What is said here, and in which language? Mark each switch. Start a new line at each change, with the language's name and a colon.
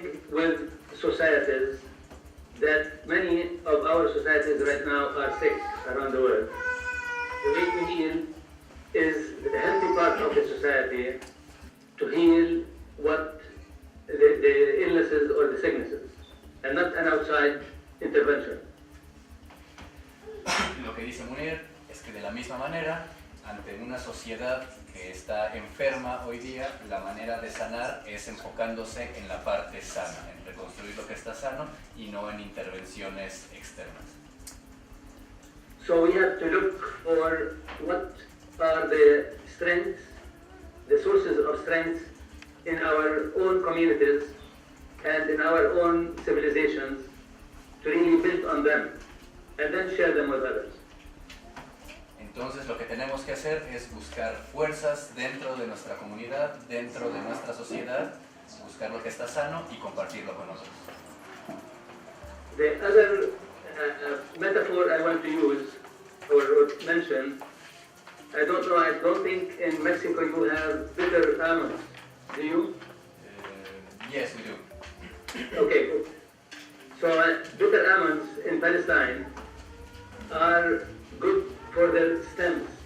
English: with societies that many of our societies right now are sick around the world. The way to heal is the healthy part of the society to heal what the illnesses or the sicknesses, and not an outside intervention.
Spanish: Lo que dice Munir es que de la misma manera, ante una sociedad que está enferma hoy día, la manera de sanar es enfocándose en la parte sana, en reconstruir lo que está sano y no en intervenciones externas.
English: So we have to look for what are the strengths, the sources of strength in our own communities and in our own civilizations to really build on them and then share them with others.
Spanish: Entonces lo que tenemos que hacer es buscar fuerzas dentro de nuestra comunidad, dentro de nuestra sociedad, buscar lo que está sano y compartirlo con otros.
English: The other metaphor I want to use or mention, I don't think in Mexico you have bitter almonds, do you? Yes, we do. Okay, so bitter almonds in Palestine are good for their stems.